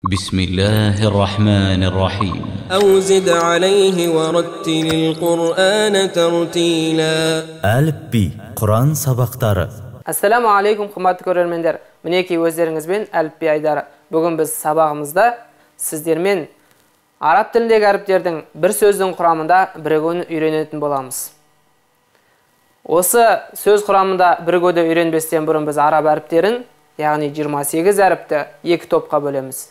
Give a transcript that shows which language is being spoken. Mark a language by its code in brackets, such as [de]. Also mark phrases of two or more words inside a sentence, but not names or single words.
[ar] بسم الله الرحمن الرحيم أو زد عليه ورتل القرآن ترتيلا. [kk] Әліпби, Құран сабақтары. [ar] السلام عليكم, [kk] қымбатты көрермендер. Мінекей өздеріңізбен әліпби айдары. Бүгін біз сабағымызда сіздермен араб тіліндегі әріптердің бір сөздің құрамында бірігуін үйренетін боламыз. Осы сөз құрамында бірігуді үйренбестен бұрын біз араб әріптерін, яғни 28 әріпті екі топқа бөлеміз.